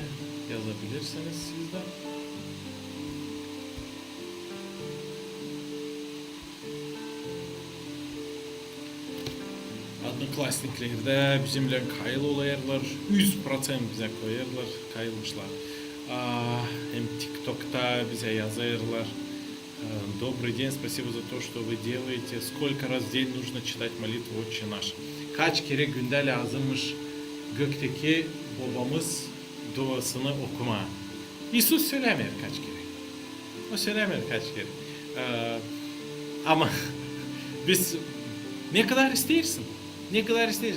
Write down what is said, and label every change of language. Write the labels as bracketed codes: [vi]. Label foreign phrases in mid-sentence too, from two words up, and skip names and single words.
[gag] Yazabilirsiniz siz de. Одноклассниклerde bizimle kayıl olayarlar. 100% bize koyarlar, kayılmışlar. Hem TikTok'ta bize yazarlar. [ru] Добрый день, спасибо за то, что вы делаете. Сколько раз в день нужно читать молитву «Отче наш»? [gag] Kaç kere günde lazımmış gökteki babamız duasını okuma. İsus söylemiyor kaç kere. O söylemiyor kaç kere. Ama biz ne kadar istersin? Ne kadar istersin?